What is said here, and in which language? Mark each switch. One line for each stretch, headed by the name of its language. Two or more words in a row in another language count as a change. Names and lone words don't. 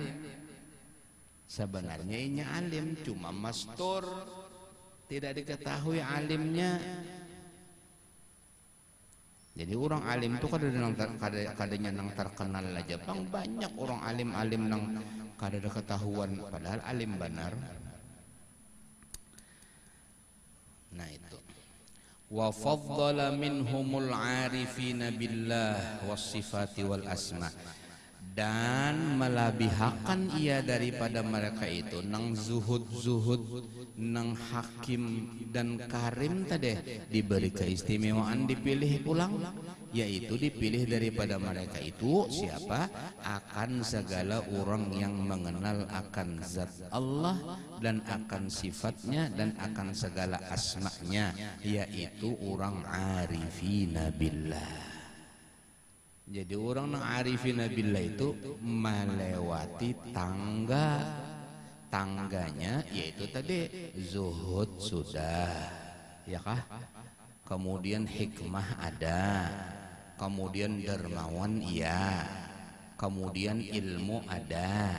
Banjar: Sebenarnya inya alim cuma mastur, tidak diketahui alimnya. Jadi orang alim itu kadanya nang terkenal aja. Bang banyak orang alim-alim nang kada ada ketahuan padahal alim benar. Nah itu.
Arabic: وفضل منهم العارفين بالله والصفات والأسماء.
Banjar: Dan melebihkan ia daripada mereka itu nang zuhud, nang hakim dan karim tadi diberi keistimewaan dipilih pulang, yaitu dipilih daripada mereka itu siapa? Akan segala orang yang mengenal akan zat Allah dan akan sifatnya dan akan segala asma'nya, yaitu orang
Arabic: عارفين بالله.
Banjar: Jadi orang nang
Arabic: عارفين بالله
Banjar: itu melewati tangganya, yaitu tadi zuhud sudah, ya kah? Kemudian hikmah ada, kemudian dermawan iya, kemudian ilmu ada.